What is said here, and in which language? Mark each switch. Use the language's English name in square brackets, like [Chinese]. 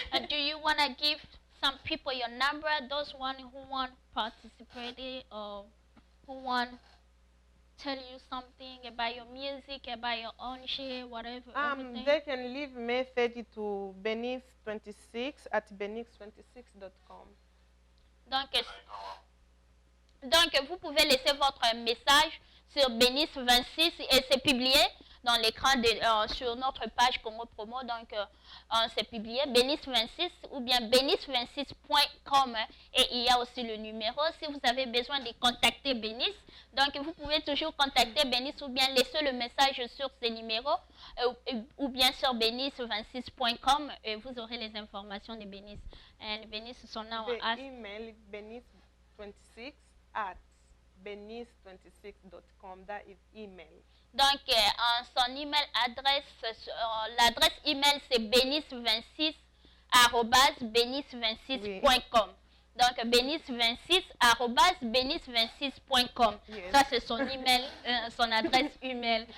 [English] Do you want to give some people your number, those one who want participate or who want tell you something about your music, about your own shit, whatever? They can leave message to Benice26 at benix26.com. [French] Donc, vous pouvez laisser votre message sur Benice26 et c'est publié dans l'écran sur notre page Congo Promo. Donc, c'est publié Benice26 ou bien benix26.com et il y a aussi le numéro. Si vous avez besoin de contacter Benice, donc vous pouvez toujours contacter Benice ou bien laisser le message sur ce numéro ou bien sur benix26.com et vous aurez les informations de Benice. Et Benice, son nom [English] The email is benix26 at benix26.com. That is email. [French] Donc, son email adresse, l'adresse email c'est benix26 benix26.com. Donc, benix26 benix26.com. [English] Yes. [French] Ça, c'est son email, son adresse email.